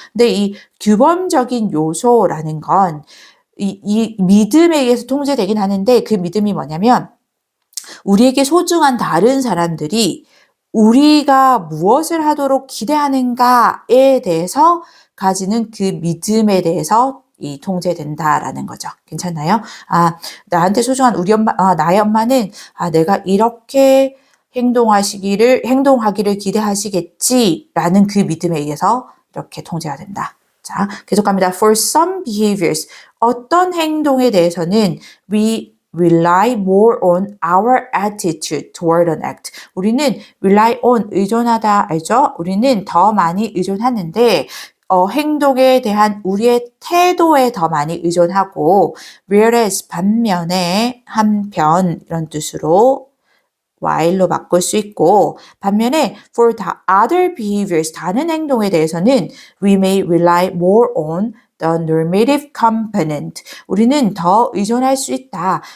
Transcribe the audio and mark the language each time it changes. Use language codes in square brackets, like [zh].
[ko] 근데 이 규범적인 요소라는 건 이 믿음에 의해서 통제되긴 하는데 그 믿음이 뭐냐면 우리에게 소중한 다른 사람들이 우리가 무엇을 하도록 기대하는가에 대해서 가지는 그 믿음에 대해서 이 통제된다라는 거죠. 괜찮나요? 나한테 소중한 우리 엄마, 나의 엄마는 내가 이렇게 행동하기를 기대하시겠지라는 그 믿음에 의해서 이렇게 통제가 된다. 자, 계속 갑니다. [en] For some behaviors, [ko] 어떤 행동에 대해서는 [en] we rely more on our attitude toward an act. [ko] 우리는 rely on, 의존하다, 알죠? 우리는 더 많이 의존하는데 행동에 대한 우리의 태도에 더 많이 의존하고 whereas 반면에 한편 이런 뜻으로 while로 바꿀 수 있고 반면에 [en] for the other behaviors [ko] 다른 행동에 대해서는 [en] we may rely more on the normative component [ko] 우리는 더 의존할 수 있다.